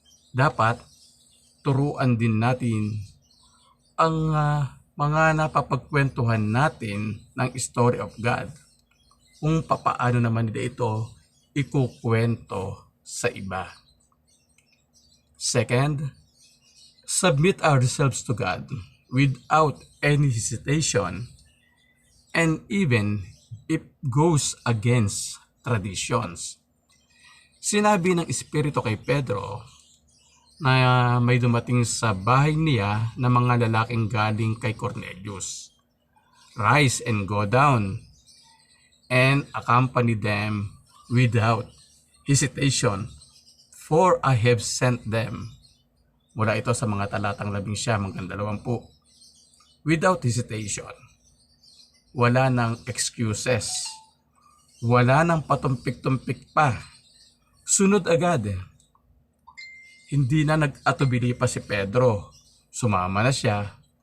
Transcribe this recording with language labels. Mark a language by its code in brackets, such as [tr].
[tl] dapat turuan din natin ang mga napapagkwentuhan natin ng story of God kung papaano naman nila ito ikukwento sa iba. [en] Second, submit ourselves to God without any hesitation, and even if goes against traditions. [tl] Sinabi ng Espiritu kay Pedro na may dumating sa bahay niya na mga lalaking galing kay Cornelius. [en] Rise and go down and accompany them without hesitation, for I have sent them. [tl] Mula ito sa mga talatang 11-20. [en] Without hesitation. [tl] Wala nang excuses. Wala nang patumpik-tumpik pa. Sunod agad. Hindi na nag-atubili pa si Pedro. Sumama na siya.